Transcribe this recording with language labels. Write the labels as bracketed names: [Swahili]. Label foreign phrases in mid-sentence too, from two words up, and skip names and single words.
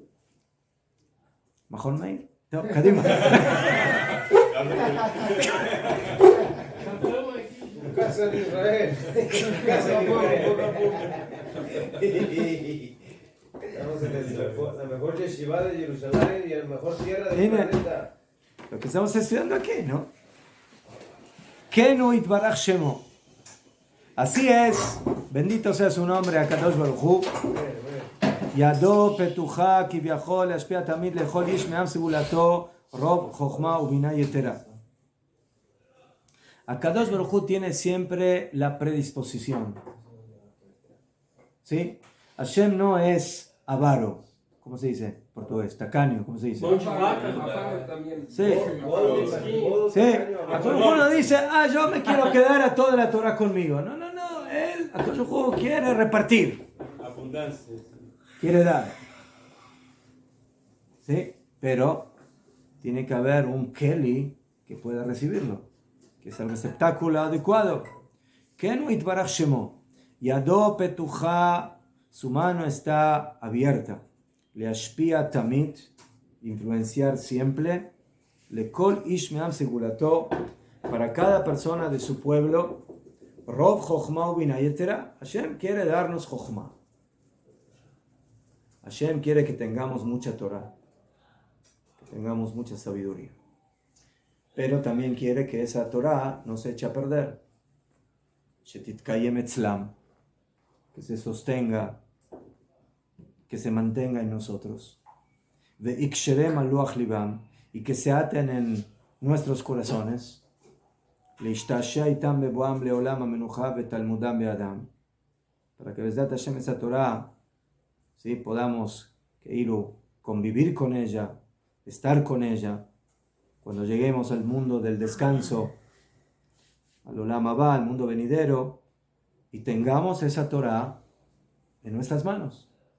[Spanish] Mahon Meir. No, Kadima. Casa en Israel. Casa en Israel. Estamos en la mejor yeshiva de Jerusalén y en la mejor tierra del planeta. Lo que estamos estudiando aquí, ¿no? [Hebrew] כי הוא יתברך שמו. [Spanish] Así es, bendito sea su nombre, [Hebrew] הקדוש ברוך הוא. ידו פתוחה כביכול להשפיע תמיד לכל איש מעם סגולתו רוב חוכמה ובינה יתרה. הקדוש ברוך הוא [Spanish] tiene siempre la predisposición. ¿Sí? Hashem no es avaro. ¿Cómo se dice? Portugués. Tacaño. ¿Cómo se dice? Sí. Sí. [Hebrew] הקדוש ברוך הוא [Spanish] no dice, yo me quiero quedar a toda la Torah conmigo. No. Él, [Hebrew] הקדוש ברוך הוא [Spanish] quiere repartir. Abundancia. Quiere dar. ¿Sí? Pero tiene que haber un Keli que pueda recibirlo. Que es el receptáculo adecuado. [Hebrew] כי הוא יתברך שמו. ידו פתוחה, [Spanish] su mano está abierta. [Hebrew] להשפיע תמיד, [Spanish] influenciar siempre. [Hebrew] לכל איש מעם סגולתו, [Spanish] para cada persona de su pueblo. [Hebrew] רוב חכמה ובינה יתרה. [Spanish] Hashem quiere darnos chokhma. Hashem quiere que tengamos mucha Torah, que tengamos mucha sabiduría. Pero también quiere que esa Torah no se eche a perder. [Hebrew] שתתקיים אצלם, [Spanish] que se sostenga, que se mantenga en nosotros. [Hebrew] ויקשרם על לוח לבם, [Spanish] y que se aten en nuestros corazones. [Hebrew] להשתעשע עמם בבואם לעולם המנוחה בתלמודם בידם, [Spanish] para que [Hebrew] בעזרת השם [Spanish] esa Torah, ¿sí?, podamos convivir con ella, estar con ella, cuando lleguemos al mundo del descanso, al [Hebrew] עולם הבא, [Spanish] al mundo venidero, y tengamos esa Torah en nuestras manos.